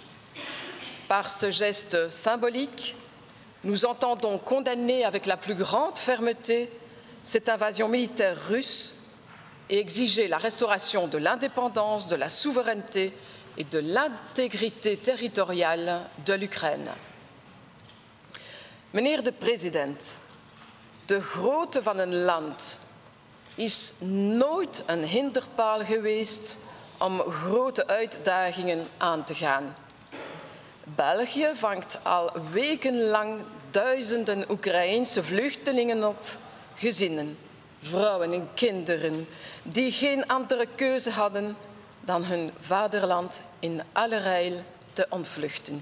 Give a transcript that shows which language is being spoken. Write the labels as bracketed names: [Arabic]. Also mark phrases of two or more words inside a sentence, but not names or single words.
[French] Par ce geste symbolique, nous entendons condamner avec la plus grande fermeté cette invasion militaire russe et exiger la restauration de l'indépendance, de la souveraineté et de l'intégrité territoriale de l'Ukraine. [Dutch] Meneer de president, de grootte van een land is nooit een hinderpaal geweest om grote uitdagingen aan te gaan. België vangt al wekenlang duizenden Oekraïense vluchtelingen op, gezinnen, vrouwen en kinderen, die geen andere keuze hadden dan hun vaderland in allerijl te ontvluchten.